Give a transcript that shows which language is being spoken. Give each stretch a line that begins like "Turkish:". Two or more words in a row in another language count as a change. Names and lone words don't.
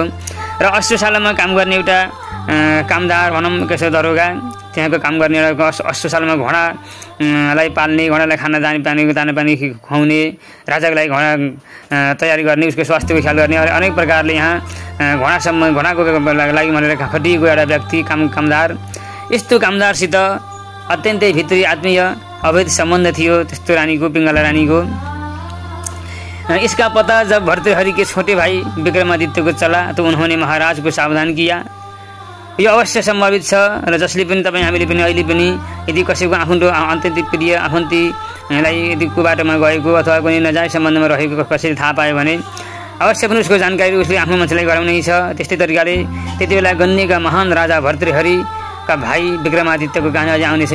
Nepali: र अश्वशालामा काम गर्ने एउटा कामदार भनौँ, कसो दरोगा, त्यहाँको काम गर्ने एउटा अश्वशालामा घोडालाई पाल्ने, घोडालाई खाना दाना पानी खुवाउने, राजाको लागि घोडा तयारी गर्ने, उसको स्वास्थ्यको ख्याल गर्ने, अनेक प्रकारले यहाँ घोडाको लागि भनेर खटिएको एउटा व्यक्ति, कामदार। यस्तो कामदारसित अत्यन्तै भित्री आत्मीय अवैध सम्बन्ध थियो त्यस्तो रानीको, पिंगला रानीको।
Hindi: इसका पता जब भर्तृहरि के छोटे भाई विक्रमादित्य को चला तो उन्होंने महाराज को सावधान किया।
Nepali: यो अवश्य सम्भावित छ र जसले पनि तपाईँ हामीले पनि अहिले पनि यदि कसैको आफन्तो अत्यन्तै प्रिय आफन्तीलाई यदि को बाटोमा गएको अथवा कुनै नजायज सम्बन्धमा रहेको कसैले थाहा पायो भने अवश्य पनि उसको जानकारी उसले आफ्नो मान्छेलाई गराउनै छ। त्यस्तै तरिकाले त्यति बेला गण्यका महान राजा भर्तृहरिका भाइ विक्रमादित्यको कहानी अझै आउनेछ।